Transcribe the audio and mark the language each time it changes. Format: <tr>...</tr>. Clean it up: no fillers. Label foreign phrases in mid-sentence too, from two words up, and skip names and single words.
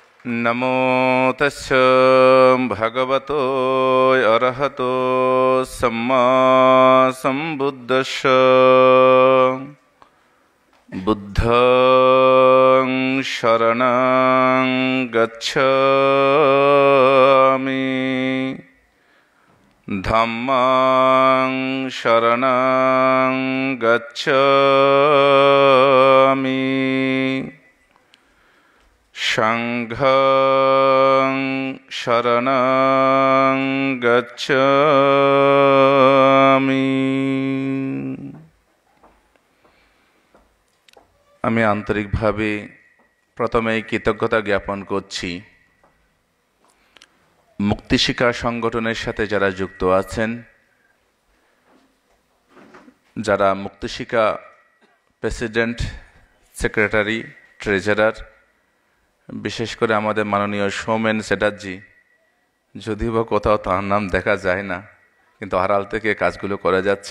<pi>नमो तस्स भगवतो अरहतो सम्मा सम्बुद्दस्स बुद्धं शरणं गच्छामि धम्मं शरणं गच्छामि संघं शरणं गच्छामि।</pi> <bn>আমি আন্তরিকভাবে প্রথমেই কৃতজ্ঞতা জ্ঞাপন করছি মুক্তিশিক্ষা সংগঠনের সাথে যারা যুক্ত আছেন, যারা মুক্তিশিক্ষা প্রেসিডেন্ট, সেক্রেটারি, ট্রেজারার, বিশেষ করে আমাদের মাননীয় সৌমেন চ্যাটার্জি, যদিও বা কোথাও তার নাম দেখা যায় না, কিন্তু আড়াল থেকে কাজগুলো করে যাচ্ছে।</bn>